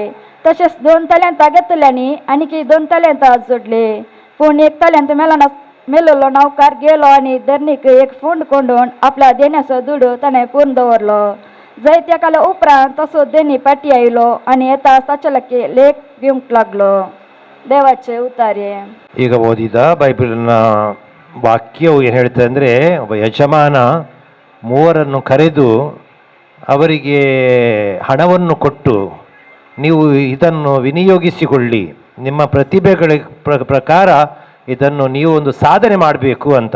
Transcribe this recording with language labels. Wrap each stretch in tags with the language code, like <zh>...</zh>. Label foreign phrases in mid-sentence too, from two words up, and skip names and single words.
<kok>तशेंच 2 तालेंतां घेतिल्ल्यांनी आनीक 2 तालेंतां जोडली. पूण 1 तालेंत मेलोलो नौकार गेलो आनी धरणीक 1 फूंड कोंडून आपल्या देण्याचो दुडू ताणें पूर्ण दवरलो. जायत्या काला उपरांत तसो देणी पाटी आयलो आनी येता ताचे लेख घेवंक लागलो. ದೇವಾಚೆ ಉತ್ತಾರೆ.</kok> <kn>ಈಗ ಓದಿದ ಬೈಬಲ್ನ ವಾಕ್ಯವು ಏನು ಹೇಳ್ತದೆ ಅಂದರೆ, ಒಬ್ಬ ಯಜಮಾನ 3 ಕರೆದು ಅವರಿಗೆ ಹಣವನ್ನು ಕೊಟ್ಟು, ನೀವು ಇದನ್ನು ವಿನಿಯೋಗಿಸಿಕೊಳ್ಳಿ, ನಿಮ್ಮ ಪ್ರತಿಭೆಗಳ ಪ್ರಕಾರ ಇದನ್ನು ನೀವು ಒಂದು ಸಾಧನೆ ಮಾಡಬೇಕು ಅಂತ.</kn>